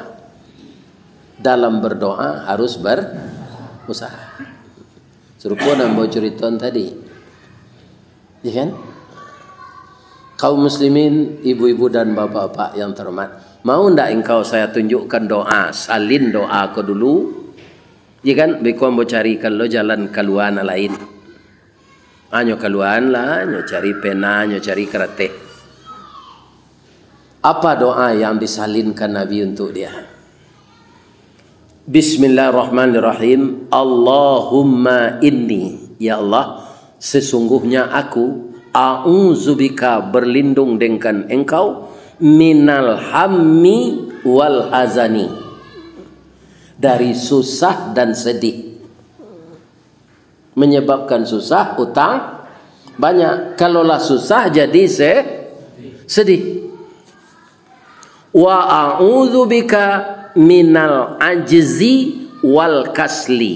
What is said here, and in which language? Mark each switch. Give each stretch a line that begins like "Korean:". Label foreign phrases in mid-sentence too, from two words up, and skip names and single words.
Indonesian: Dalam berdoa harus berusaha.
Minangkabau: Serupa nambo ceriton tadi.
Indonesian: Ya kan? Kaum muslimin, ibu-ibu dan bapak-bapak yang terhormat, mau ndak engkau saya tunjukkan doa, salin doa kau dulu?
Minangkabau: Ya kan, bekau mau carikan lo jalan keluar lain. Anyo keluar lah, anyo cari pena, anyo cari kerete.
Indonesian: Apa doa yang disalinkan Nabi untuk dia?
Arabic: بسم الله الرحمن الرحيم. اللهم إني,
Indonesian: ya Allah, sesungguhnya aku a'udzubika berlindung dengan engkau
Arabic: من الهم والحزن,
Indonesian: dari susah dan sedih. Menyebabkan susah, utang banyak. Kalaulah susah jadi sedih.
Arabic: وأعوذ بك من العجز والكسل.